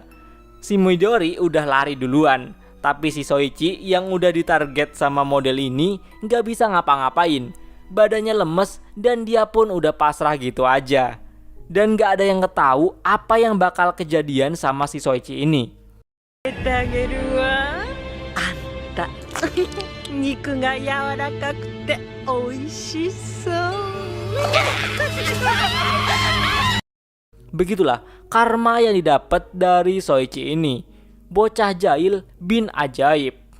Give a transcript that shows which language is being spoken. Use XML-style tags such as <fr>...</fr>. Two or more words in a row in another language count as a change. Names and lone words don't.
<id>Si Midori udah lari duluan. Tapi si Soichi yang udah ditarget sama model ini gak bisa ngapa-ngapain. Badannya lemes dan dia pun udah pasrah gitu aja. Dan gak ada yang tahu apa yang bakal kejadian sama si Soichi ini.</id> <ja>肉が柔らかくて美味しそう</ja> <id>Begitulah karma yang didapat dari Soichi ini. Bocah jahil bin ajaib.</id>